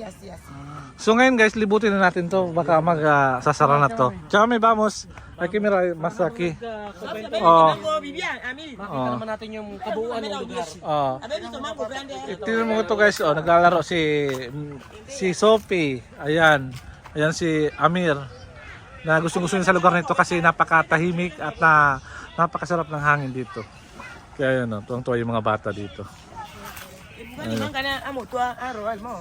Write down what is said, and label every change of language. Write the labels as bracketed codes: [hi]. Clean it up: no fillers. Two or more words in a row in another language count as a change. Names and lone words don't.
[tl] So ngayon guys, libutin na natin to. Baka sasara na to. Chami, [es] vamos. Aquí mira, mas aquí. Vivian, a mí. [tl] Makita naman natin yung kabuuan ng lugar. [es] A ver, visto mango grande. [tl] Tingnan mo ito guys, naglalaro si Sophie. Ayan si Amir. Na gusto niya sa lugar nito kasi napakatahimik at napakasarap ng hangin dito. Kaya yun, tuwang-tuwa yung mga bata dito. Limang ka na, amo, tuwa, roal mo.